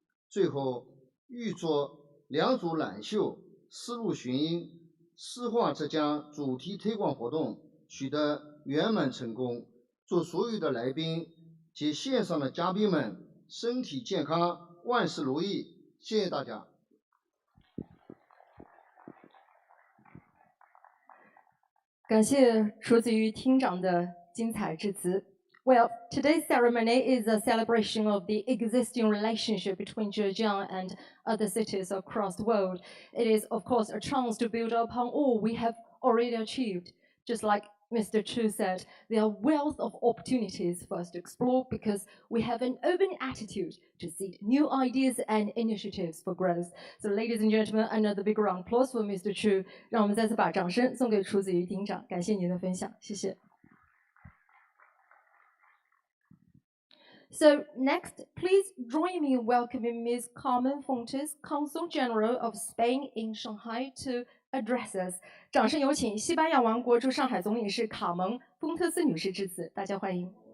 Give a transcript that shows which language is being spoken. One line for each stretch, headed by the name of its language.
Chinese: 最后，预祝良渚揽秀、丝路寻音、诗画浙江主题推广活动取得圆满成功，祝所有的来宾及线上的嘉宾们身体健康，万事如意。谢谢大家。感谢楚子瑜厅长的精彩致辞。
English: Well, today's ceremony is a celebration of the existing relationship between Zhejiang and other cities across the world. It is, of course, a chance to build upon all we have already achieved. Just like Mr. Chu said, there are wealth of opportunities for us to explore because we have an open attitude to seek new ideas and initiatives for growth. So, ladies and gentlemen, another big round of applause for Mr. Chu.
Chinese: 让我们再次把掌声送给楚子瑜厅长，感谢您的分享，谢谢。
English: So next, please join me in welcoming Ms. Carmen Fontes, Consul General of Spain in Shanghai, to address us.
Chinese: 掌声有请西班牙王国驻上海总领事卡蒙·丰特斯女士致辞，大家欢迎。